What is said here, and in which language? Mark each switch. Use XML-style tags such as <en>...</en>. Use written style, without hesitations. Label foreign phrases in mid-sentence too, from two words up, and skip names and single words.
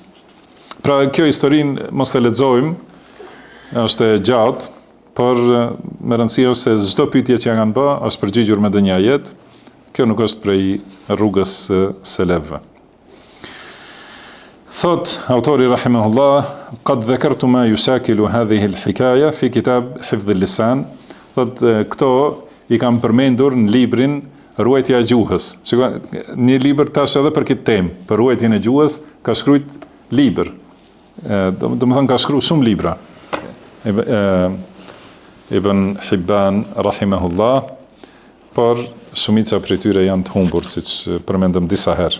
<sq>Pra kjo historinë mos e lexojmë, është e gjatë, por me rëndësi është se çdo pyetje që ja kanë bë është përgjigjur me ndonjë ajet. Kjo nuk është prej rrugës së selefëve. Thot autori rahimahullah,</sq> <ar>قد ذكرت ما يشاكل هذه الحكاية في كتاب حفظ اللسان.</ar> <sq>Thot këto i kam përmendur në librin Ruajtja e gjuhës. Një libër tash edhe për këtë temë, për ruajtjen e gjuhës, ka shkruajt libër. Do të thonë ka shkruar shumë libra. Ibn Hibban rahimahullah, por shumica prej tyre janë të humbur, siç përmendëm disa herë.</sq>